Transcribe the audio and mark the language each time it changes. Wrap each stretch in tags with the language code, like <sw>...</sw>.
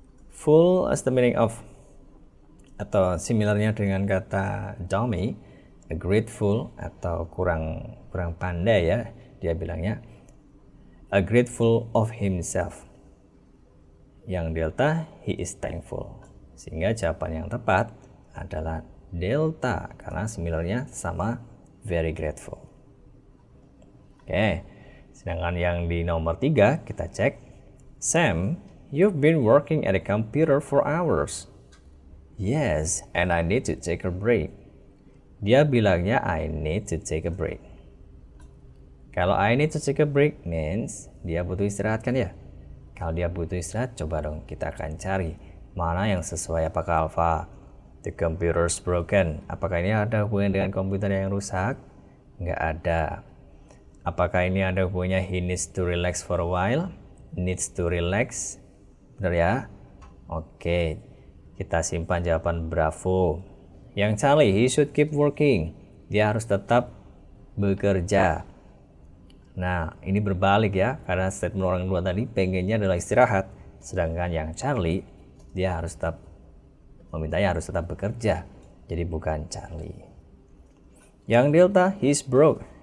<en>Full as the meaning of,</en> <id>atau similarnya dengan kata dummy, a grateful atau kurang pandai ya, dia bilangnya a grateful of himself. Yang delta,</id> <en>he is thankful.</en> <id>Sehingga jawaban yang tepat adalah delta karena similarnya sama very grateful. Oke, sedangkan yang di nomor 3 kita cek.</id> <en>Sam, you've been working at a computer for hours. Yes, and I need to take a break.</en> <id>Dia bilangnya</id> <en>I need to take a break. Kalau I need to take a break means</en> <id>dia butuh istirahat kan ya? Kalau dia butuh istirahat, coba dong kita akan cari mana yang sesuai.</id> <en>Apakah alpha the computer's broken?</en> <id>Apakah ini ada hubungan dengan komputer yang rusak? Nggak ada. Apakah ini ada hubungannya</id> <en>he needs to relax for a while? Needs to relax.</en> <id>Benar ya?</id> <en>Oke.</en> <id>Kita simpan jawaban bravo.</id> <en>Yang Charlie, he should keep working.</en> <id>Dia harus tetap bekerja. Nah, ini berbalik ya. Karena statement orang dua tadi pengennya adalah istirahat. Sedangkan yang Charlie, dia harus tetap memintanya harus tetap bekerja. Jadi bukan Charlie. Yang delta,</id> <en>he's broke.</en>